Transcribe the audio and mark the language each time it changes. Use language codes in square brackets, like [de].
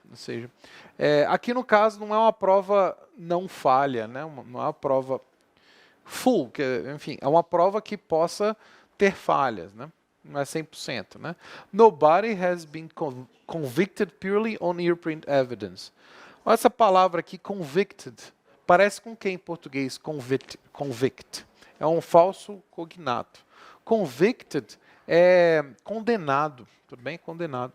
[pt] Ou seja, aqui no caso não é uma prova não falha, né? Não é uma prova full, que, enfim, é uma prova que possa ter falhas, né? Não é 100%, né? [en] Nobody has been convicted purely on earprint evidence. [pt] Essa palavra aqui, convicted, parece com quem em português? Convict. É um falso cognato. Convicted é condenado, tudo bem? Condenado.